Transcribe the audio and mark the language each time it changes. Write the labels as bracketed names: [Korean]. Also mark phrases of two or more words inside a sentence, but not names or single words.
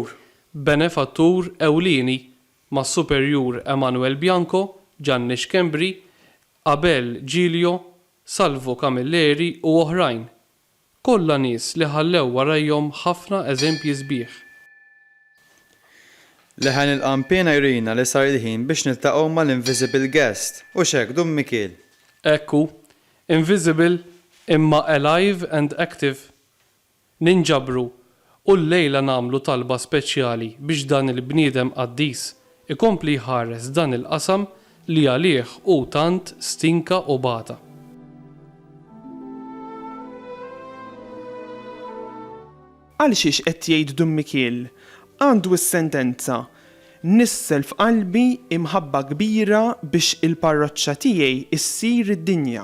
[Maltese] Benefattur ewlieni ma' Superjur Emanuel Bianco, Gianni Xkembri, Abel Giglio, Salvo Camilleri u oħrajn. Kollha nies li ħallew warajhom ħafna eżempji sbieħ. Leħen il-qampina jurina li sar il-ħin biex niltaqgħu mal-Invisible Guest. U xek, Dum Mikiel. Ekku, invisible imma [English] alive and active. [Maltese] Ninġabru u l-lejla namlu talba speċjali biex dan il-bniedem qaddis ikompli ħares dan il-qasam li għalih u tant stinka u bata. Għal xiex qed jgħid Dum Mikiel għandu s-sentenza nissel f'qalbi imħabba kbira biex il-parroċċa tiegħi issir id-dinja.